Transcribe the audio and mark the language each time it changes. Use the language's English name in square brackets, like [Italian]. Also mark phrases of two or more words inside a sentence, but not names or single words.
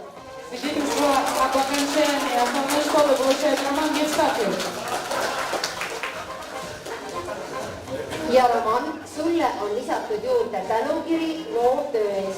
[Russian] Свидетельство об окончании основной школы получает Роман Евстафьев. [Estonian] Ja Roman, sulle on lisatud juurde tänukiri loovtöö eest.